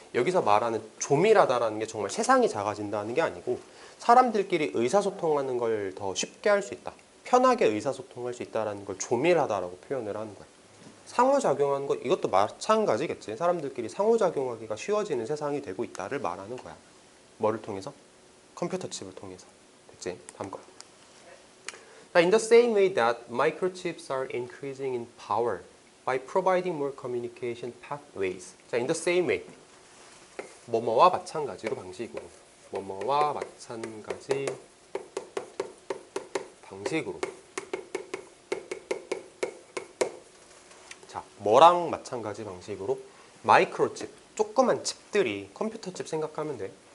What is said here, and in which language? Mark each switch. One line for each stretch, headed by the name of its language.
Korean: 여기서 말하는 조밀하다라는 게 정말 세상이 작아진다는 게 아니고 사람들끼리 의사소통하는 걸 더 쉽게 할 수 있다. 편하게 의사소통할 수 있다는 걸 조밀하다라고 표현을 하는 거야. 상호작용하는 거, 이것도 마찬가지겠지. 사람들끼리 상호작용하기가 쉬워지는 세상이 되고 있다를 말하는 거야. 뭐를 통해서? 컴퓨터 칩을 통해서. 됐지? 다음 거.
English: In the same way that microchips are increasing in power by providing more communication pathways. 자, in the same way.
Korean: 뭐뭐와 마찬가지로 방식으로. 뭐뭐와 마찬가지 방식으로. 자, 뭐랑 마찬가지 방식으로? 마이크로칩, 조그만 칩들이, 컴퓨터 칩 생각하면 돼.